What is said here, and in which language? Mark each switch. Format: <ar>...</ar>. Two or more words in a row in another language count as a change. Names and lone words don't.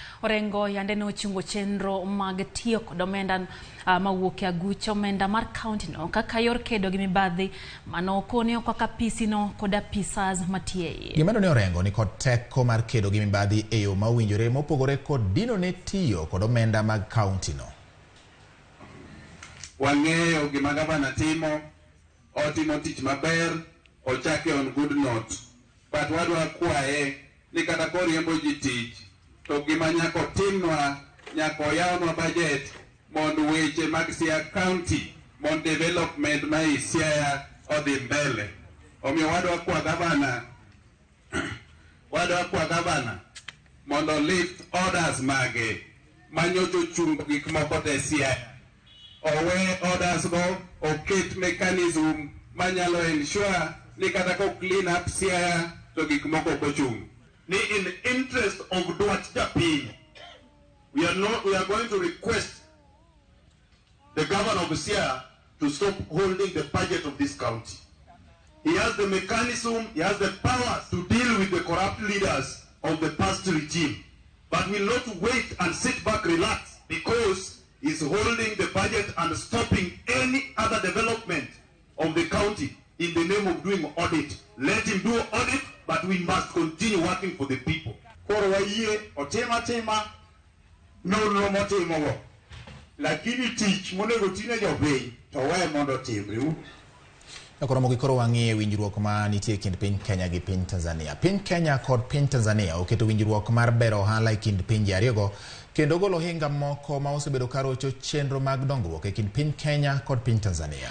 <luo>Orengo yande no chungo chenro mag tiyo kod omenda mawuok e agucho omenda mar kaunti no kaka yor kedo gi mibadhi mano konyo kaka pisi no kod apisas matie. Gimano ne Orengo ni kod teko mar kedo gi mibadhi e yo mawinjore mopogore kod dino ne tiyo kod omenda mag kaunti no. Wang'eyo gima gavana timo, otimo tich maber, ochake</luo> <en>on good note.</en> <luo>But wadwa kwaye ni kata koriembo ji tich, to gima nyako timnwa, nyako yawnwa budget mondo weche mag Siaya County, mondo development ma Siaya odhi mbele. Omiyo wadwa kwa gavana mondo</luo> <en>lift orders</en> <luo>mage manyocho chung gik moko te Siaya. Owe orders go, oket mechanism manyalo ensure ni kata ko</luo> <en>clean up</en> <luo>Siaya to gik moko kochung.</luo> <en>Ni in interest of Dwach Japiny, we are going to request the governor of Siaya to stop holding the budget of this county. He has the mechanism, he has the power to deal with the corrupt leaders of the past regime, but will not wait and sit back, relax, because he's holding the budget and stopping any other development of the county in the name of doing audit. Let him do audit, but we must continue working for the people.</en> <luo>Korwaye otema no motimo. Lakini tich monego tine jopiny to we mondo timre. Nakoro mogikoro wang'ie winjruok ma nitie kind piny Kenya gi piny Tanzania. Piny Kenya kod piny Tanzania oketo winjruok mar bero ohala e kind pinje ariyogo kendo golo hinga moko ma osebedo karocho chenro mag dongruok e kind piny Kenya kod piny Tanzania.</luo>